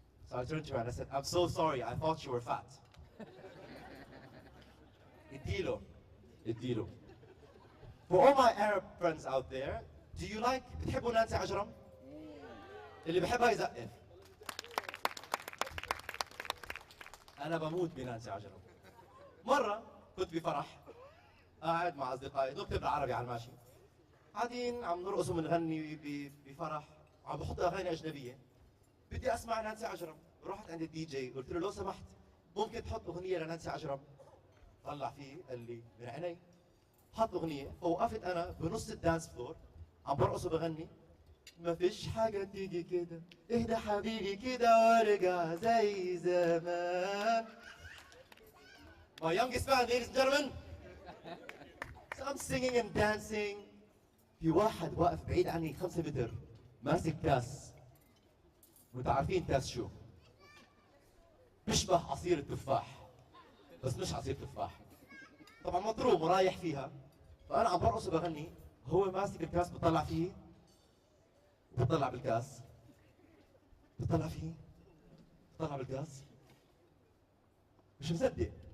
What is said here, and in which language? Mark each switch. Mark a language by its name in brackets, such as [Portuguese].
[English] So I turned to her and I said, I'm so sorry, I thought you were fat. [Arabic] اديله اديله. [English] For all my Arab friends out there, do you like [Arabic] بتحبوا نانسي عجرم؟ اللي بحبها يزقف. أنا بموت بنانسي عجرم. مرة كنت بفرح قاعد مع أصدقائي نكتب بالعربي على الماشي. قاعدين عم نرقص ونغني بفرح وعم بحط أغاني أجنبية. بدي أسمع نانسي عجرم. رحت عند الدي جي قلت له لو سمحت ممكن تحط أغنية لنانسي عجرم؟ طلع فيه قال لي من عيني. حط أغنية فوقفت أنا بنص الدانس فلور عم برقص وبغني. ما فيش حاجة تيجي كده اهدى حبيبي كده وارجع زي زمان. [English] My youngest fan, ladies and gentlemen. So I'm singing and dancing. [Arabic] في واحد واقف بعيد عني 5 متر ماسك كاس. وانتوا عارفين كاس شو؟ بيشبه عصير التفاح بس مش عصير تفاح. طبعا مضروب ورايح فيها. فأنا عم برقص وبغني هو ماسك الكاس بطلع فيه بطلع بالكاس بطلع فيه بطلع بالكاس مش مصدق.